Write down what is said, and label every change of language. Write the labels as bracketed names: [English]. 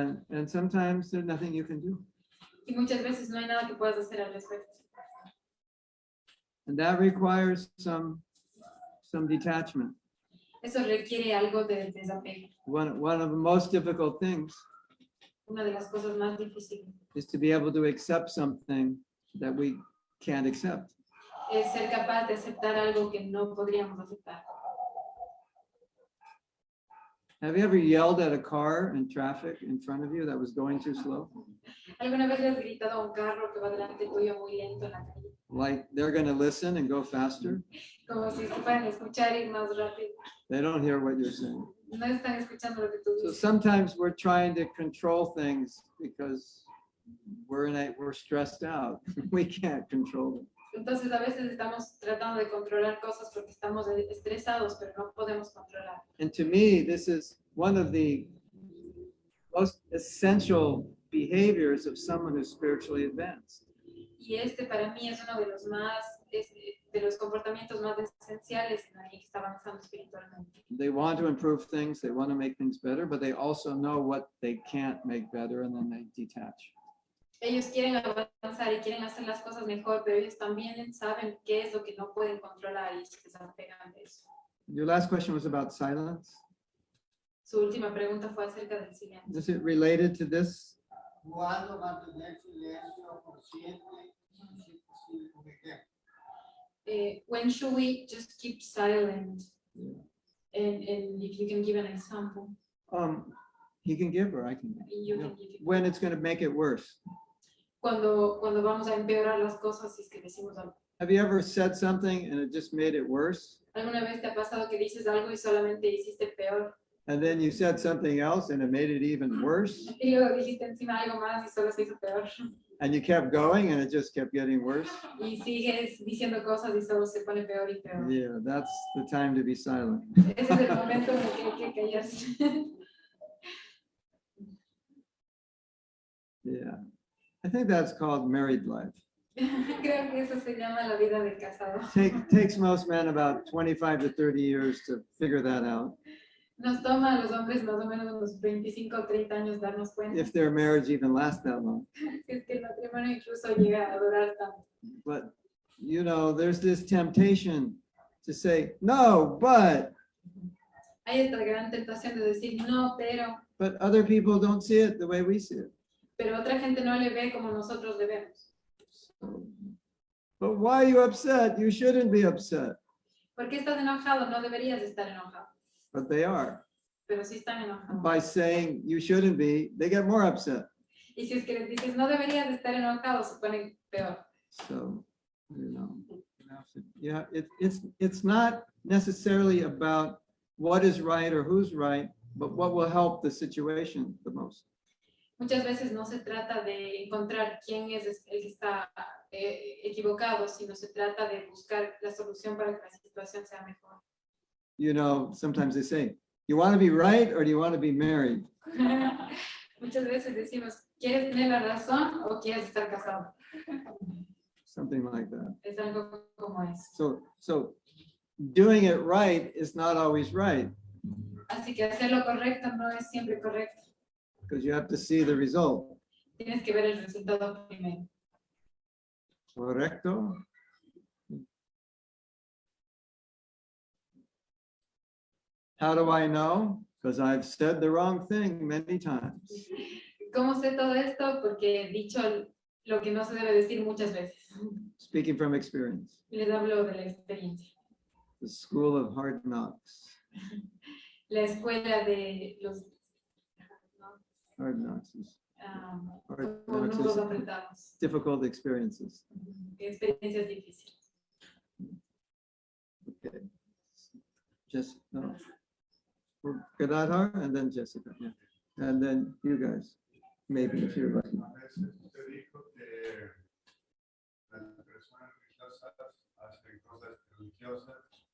[English] And sometimes there's nothing you can do. [Spanish] Y muchas veces no hay nada que puedas hacer al respecto. [English] And that requires some detachment. [Spanish] Eso requiere algo de desapego. [English] One of the most difficult things [Spanish] Una de las cosas más difíciles [English] is to be able to accept something that we can't accept. [Spanish] es ser capaz de aceptar algo que no podríamos aceptar. [English] Have you ever yelled at a car in traffic in front of you that was going too slow? [Spanish] ¿Alguna vez le has gritado a un carro que va delante tuyo muy lento en la calle? [English] Like they're going to listen and go faster? [Spanish] Como si se fueran a escuchar ir más rápido. [English] They don't hear what you're saying. [Spanish] No están escuchando lo que tú [English] So [Spanish] dices. [English] sometimes we're trying to control things because we're stressed out. We can't control them. [Spanish] Entonces a veces estamos tratando de controlar cosas porque estamos estresados, pero no podemos controlar. [English] And to me, this is one of the most essential behaviors of someone who's spiritually advanced. [Spanish] Y este para mí es uno de los más, de los comportamientos más esenciales en alguien que está avanzando espiritualmente. [English] They want to improve things, they want to make things better, but they also know what they can't make better, and then they detach. [Spanish] Ellos quieren avanzar y quieren hacer las cosas mejor, pero ellos también saben qué es lo que no pueden controlar y se desapegan de eso. [English] Your last question was about silence. [Spanish] Su última pregunta fue acerca del silencio. [English] Is it related to this? [Spanish] Cuando mantener silencio consciente, y si es posible un ejemplo. [English] When should we just keep silent? And if you can give an example, He can give or I can give. you Yeah. can give it. When it's going to make it worse. [Spanish] Cuando vamos a empeorar las cosas, si es que decimos algo. [English] Have you ever said something and it just made it worse? [Spanish] ¿Alguna vez te ha pasado que dices algo y solamente hiciste peor? [English] And then you said something else and it made it even worse? [Spanish] Y luego dijiste encima algo más y solo se hizo peor. [English] And you kept going and it just kept getting worse? [Spanish] Y sigues diciendo cosas y solo se pone peor y peor. [English] Yeah, that's the time to be silent. [Spanish] Ese es el momento en el que hay que callarse. [English] Yeah. I think that's called married life. [Spanish] Creo que eso se llama la vida de casado. [English] Takes most men about 25 to 30 years to figure that out. [Spanish] Nos toma a los hombres más o menos unos 25 o 30 años darnos cuenta. [English] If their marriage even lasts that long. [Spanish] Si es que el matrimonio incluso llega a durar tanto. [English] But, you know, there's this temptation to say, no, but [Spanish] Hay esta gran tentación de decir no, [English] but other people don't see it the way we see it. [Spanish] pero otra gente no le ve como nosotros le vemos. [English] So, but why are you upset? You shouldn't be upset. [Spanish] ¿Por qué estás enojado? No deberías estar enojado, [English] But they are. [Spanish] pero sí están enojados. [English] By saying you shouldn't be, they get more upset. [Spanish] Y si es que les dices no deberías de estar enojado, se ponen peor. [English] So, you know, yeah, it's not necessarily about what is right or who's right, but what will help the situation the most. [Spanish] Muchas veces no se trata de encontrar quién es el que está equivocado, sino se trata de buscar la solución para que la situación sea mejor. [English] You know, sometimes they say, you want to be right or do you want to be married? [Spanish] Muchas veces decimos, ¿quieres tener la razón o quieres estar casado? [English] Something like that. [Spanish] Es algo como eso. [English] So doing it right is not always right [Spanish] Así que hacer lo correcto no es siempre correcto. [English] because you have to see the result. [Spanish] Tienes que ver el resultado primero. Correcto? [English] How do I know? Because I've said the wrong thing many times. [Spanish] ¿Cómo sé todo esto? Porque he dicho lo que no se debe decir muchas veces. [English] Speaking from experience. [Spanish] Les hablo de la experiencia. [English] The school of hard knocks. [Spanish] La escuela de los [English] Hard knocks is hard [Spanish] como [English] knocks [Spanish] nudos [English] is [Spanish] apretados. [English] difficult experiences. [Spanish] Experiencias difíciles. [English] Okay. Just no. Gadadhar and then Jessica. Yeah. And then you guys. Maybe if you're lucky. [Spanish] Una vez usted dijo que las personas religiosas hacen cosas religiosas.